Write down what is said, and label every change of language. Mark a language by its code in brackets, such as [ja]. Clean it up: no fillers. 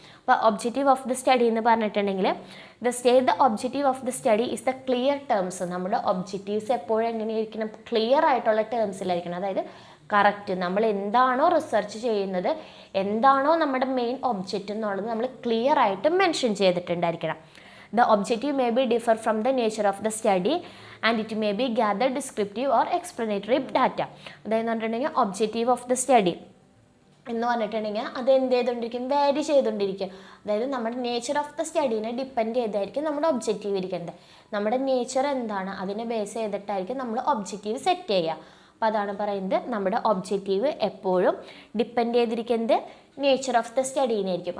[en] അപ്പോൾ objective of the study [ml] എന്ന് പറഞ്ഞിട്ടുണ്ടെങ്കിൽ [en] The objective of the study is the clear terms. [ml] നമ്മുടെ objectives എപ്പോഴും എങ്ങനെയായിരിക്കണം? ക്ലിയർ ആയിട്ടുള്ള ടേംസിലായിരിക്കണം. അതായത് കറക്റ്റ് നമ്മൾ എന്താണോ റിസർച്ച് ചെയ്യുന്നത്, എന്താണോ നമ്മുടെ മെയിൻ ഒബ്ജക്റ്റ് എന്നുള്ളത് നമ്മൾ ക്ലിയർ ആയിട്ട് mention ചെയ്തിട്ടുണ്ടായിരിക്കണം. [en] The objective may be differ from the nature of the study and it may be gather descriptive or explanatory data. [ml] അതായത് പറഞ്ഞിട്ടുണ്ടെങ്കിൽ ഒബ്ജക്റ്റീവ് ഓഫ് ദ സ്റ്റഡി എന്ന് പറഞ്ഞിട്ടുണ്ടെങ്കിൽ അത് എന്ത് ചെയ്തുകൊണ്ടിരിക്കും? വേരി ചെയ്തുകൊണ്ടിരിക്കുക. അതായത് നമ്മുടെ നേച്ചർ ഓഫ് ദ സ്റ്റഡീനെ ഡിപ്പെൻഡ് ചെയ്തായിരിക്കും നമ്മുടെ ഒബ്ജക്റ്റീവ് ഇരിക്കുന്നത്. നമ്മുടെ നേച്ചർ എന്താണ് അതിനെ ബേസ് ചെയ്തിട്ടായിരിക്കും നമ്മൾ ഒബ്ജക്റ്റീവ് സെറ്റ് ചെയ്യുക. അപ്പോൾ അതാണ് പറയുന്നത്, നമ്മുടെ ഒബ്ജക്റ്റീവ് എപ്പോഴും ഡിപ്പെൻഡ് ചെയ്തിരിക്കുന്നത് നേച്ചർ ഓഫ് ദ സ്റ്റഡീനായിരിക്കും.